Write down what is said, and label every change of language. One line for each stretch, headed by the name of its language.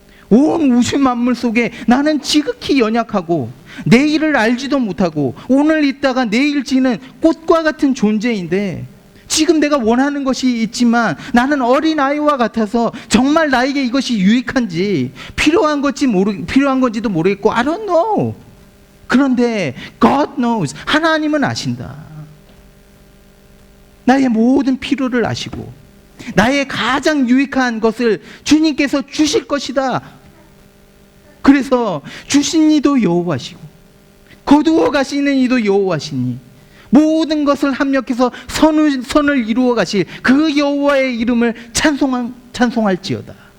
Korean: 온 우주 만물 속에 나는 지극히 연약하고 내일을 알지도 못하고 오늘 있다가 내일 지는 꽃과 같은 존재인데, 지금 내가 원하는 것이 있지만 나는 어린아이와 같아서 정말 나에게 이것이 유익한지 필요한 건지도 모르겠고
English: I don't know.
Korean: 그런데
English: God knows.
Korean: 하나님은 아신다. 나의 모든 필요를 아시고 나의 가장 유익한 것을 주님께서 주실 것이다. 그래서 주신 이도 여호와시고 거두어 가시는 이도 여호와시니 모든 것을 합력해서 선을 이루어 가실 그 여호와의 이름을 찬송할지어다.